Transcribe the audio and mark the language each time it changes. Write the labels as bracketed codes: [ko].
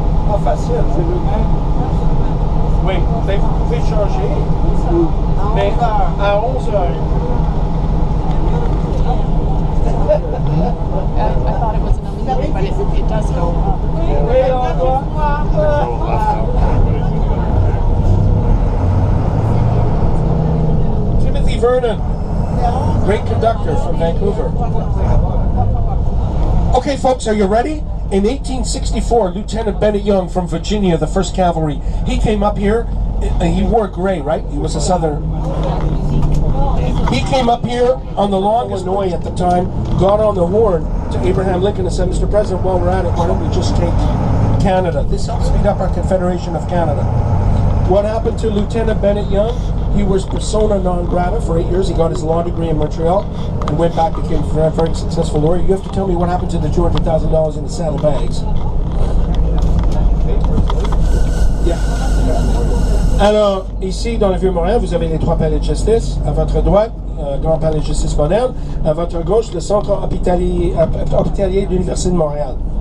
[fr] Pas facile, c'est le même. Oui, mais vous pouvez changer, mais à 11 heures. [en] I thought it was an illusion, but it does go up. [fr] Oui, au revoir. [en] Timothy Vernon, great conductor from Vancouver. Okay, folks, are you ready? In 1864, Lieutenant Bennett Young from Virginia, the 1st Cavalry, he came up here. He wore gray, right? He was a Southern. He came up here on the longest Illinois at the time, got on the horn to Abraham Lincoln and said, Mr. President, while we're at it, why don't we just take Canada? This helps speed up our Confederation of Canada. What happened to Lieutenant Bennett Young? He was persona non grata for 8 years. He got his law degree in Montreal and went back, became a very successful lawyer. You have to tell me what happened to the $200,000 in the saddlebags. Yeah. [fr] Alors, ici, dans le Vieux-Montréal, vous avez les 3 palais de justice. À votre droite, Grand Palais de justice moderne. À votre gauche, le centre hospitalier de l'Université de Montréal.